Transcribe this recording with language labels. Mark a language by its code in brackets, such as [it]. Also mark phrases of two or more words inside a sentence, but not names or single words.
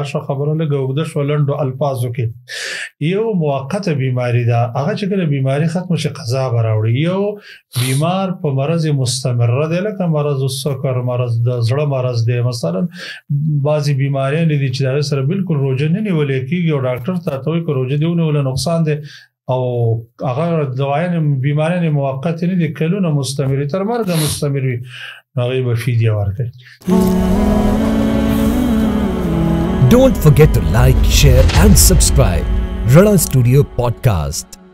[ps] شوه خبره لږه اوږده شوه لنډو الفاظو کې یو موقته بیماری ده هغه چې کله بیماری ختمه شي قضا به راوړي یو بیمار په مرض مستمره دی لکه [ar] مرض السکر [ps] مرض د زړه مرض دی مثلا بعضې بیماریانې دي چې د هغې سره بالکل روژه نه نیولی کېږي او ډاکټر ته ورته وایي که روژه دې ونیوله نقصان دی او هغه دوايانې بیماریانې موقتې نه دي کلونه مستمري تر مرګه مستمر وي هغې به فدیه ورکوي [en] Don't forget to like, share and subscribe Rana Studio Podcast.